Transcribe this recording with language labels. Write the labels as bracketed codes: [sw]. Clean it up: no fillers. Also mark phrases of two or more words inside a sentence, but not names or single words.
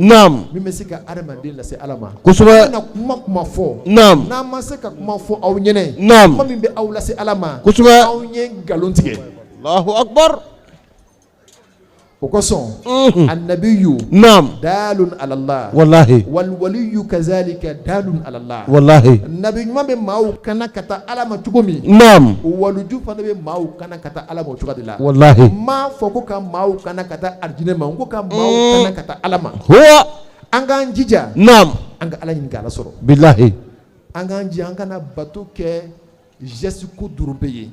[bm] Naam. Min bɛ se ka adamaden lase Ala ma. Kosɛbɛ. An bɛna kuma fɔ. Naam. N'an ma se ka kuma fɔ aw ɲɛna. Naam. Kuma min bɛ aw lase Ala ma. Kosɛbɛ. Aw ye nkalon tigɛ. [ar] الله أكبر. [bm] O kosɔn. Annabiyu. Naam. [ar] دال على الله. [bm] Wallahi. [ar] والولي كذلك دال على الله. [bm] Wallahi. Nabi ɲuman bɛ maaw kana ka taa Ala ma cogo min. Naam. Waliju fana bɛ maaw kana ka taa Ala ma o cogo de la. Wallahi. M'a fɔ ko ka maaw kana ka taa arijinɛ ma, n ko ka maaw kana ka taa Ala ma. Huwa. An k'an jija. Naam. An ka Ala ɲini k'Ala sɔrɔ. Bilahi. An k'an jija an kana bato kɛ geste ko dɔrɔn bɛ ye.